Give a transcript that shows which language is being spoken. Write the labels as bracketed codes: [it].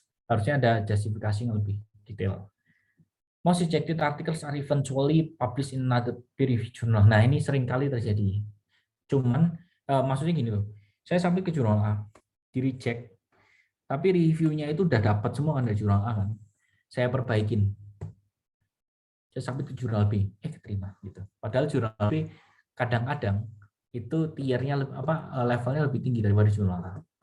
[id] Harusnya ada justifikasi yang lebih detail. [en] Most rejected articles are eventually published in another peer-reviewed journal. [id] Nah, ini sering kali terjadi. Cuman, maksudnya gini loh, saya sampai ke jurnal A, di-reject, tapi reviewnya itu udah dapat semua kan dari jurnal A kan. Saya perbaikin. Saya sampai ke jurnal B, keterima gitu. Padahal jurnal B kadang-kadang itu tiernya levelnya lebih tinggi daripada jurnal A.